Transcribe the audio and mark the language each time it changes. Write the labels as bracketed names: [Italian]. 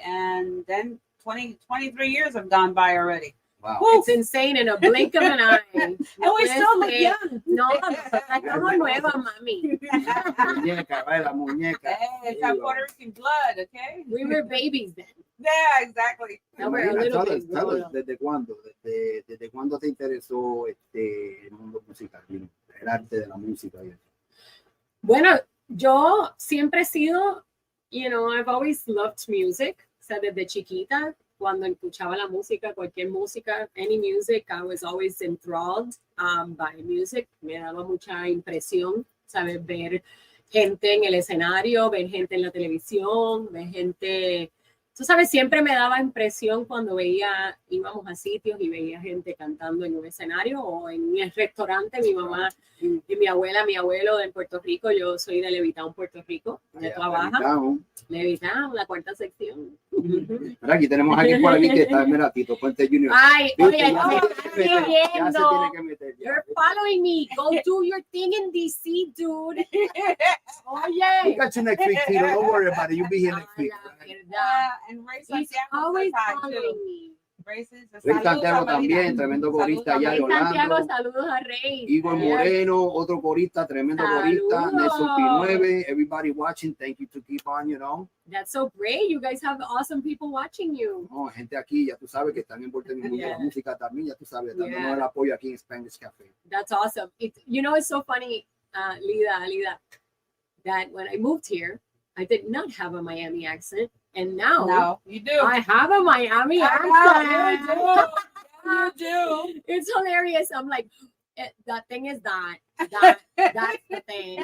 [English] And then 23 years have gone by already. Wow. It's insane in a blink of an eye. And we still look young. [Spanish] No, estamos nueva, mami. Muñeca, right? La muñeca. [English] It's our Puerto Rican blood, okay? We were babies then. Yeah, exactly. Now we're a little bit tell us, [Spanish] ¿desde cuándo te interesó el mundo musical, el arte de la música? Bueno, yo siempre he sido, [English] I've always loved music. [Spanish] O sea, desde chiquita, cuando escuchaba la música, cualquier música, [English] any music, I was always enthralled by music. [Spanish] Me daba mucha impresión, ¿sabes? Ver gente en el escenario, ver gente en la televisión, ver gente... Tú sabes, siempre me daba impresión cuando íbamos a sitios y veía gente cantando en un escenario o en el restaurante. Mi mamá y mi abuela, mi abuelo en Puerto Rico, yo soy de Levitown, Puerto Rico, de Toa Baja. Levitown, la cuarta sección. Mira, aquí tenemos a alguien por aquí que está, mira, Tito Puente Jr. Ay, oye, ya se tiene que meter. [English] You're following me. Go do your thing in DC, dude. Oye. We got you next week, Tito. Don't worry about it. You'll be here next week. And Ray He's always following me. [Spanish] Ray Santiago también, tremendo corista allá de Orlando. Saludos a Ray. Igor Moreno, otro corista, tremendo corista. [English] Nelson P9, everybody watching, thank you to keep on, That's so great. You guys have awesome people watching you. [Spanish] No, gente aquí, ya tú sabes que están envueltos en el mundo de la música también, ya tú sabes, dándonos el apoyo aquí en Spanglish Cafe. [English] That's awesome. It's so funny, Alida, that when I moved here, I did not have a Miami accent. And now you do. I have a Miami accent. You do. It's hilarious. I'm like, that thing is that's the thing.